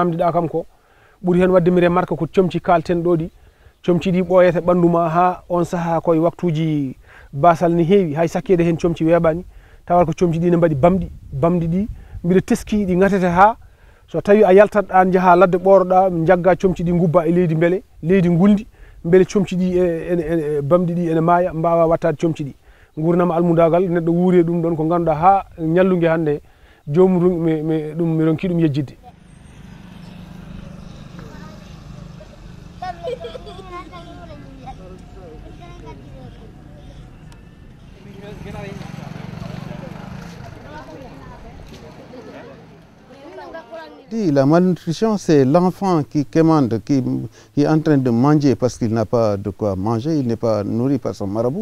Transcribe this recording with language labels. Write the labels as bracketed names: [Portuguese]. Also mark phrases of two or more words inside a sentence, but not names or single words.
[Fula] namdiɗa kam ko ɓuuri hen wadde mi remarque ko comci kalten ɗo ɗi comci ɗi ɓooyata ɓandu ma ha on saaha koye waktuji basal ni heewi hay sakkede hen comci weeɓani tawat ko comci ɗi ne mbaɗi bamɗi ɗi mbiɗa teski ɗi gatete ha so tawi a yaltat an jaaha ladde ɓoroɗa jagga comci ɗi gubba e leydi beele leydi guldi beele comci ɗi ene bamɗi ɗi ene maaya mbawa wattade comci ɗi gurnama almudagal neɗɗo wuuri ɗum ɗon ko ganduɗa ha ñallugue hande jomum ɗum mi ronki ɗum yejjidde. [French] La malnutrition, c'est l'enfant qui commande, qui est en train de manger parce qu'il n'a pas de quoi manger, il n'est pas nourri par son marabout.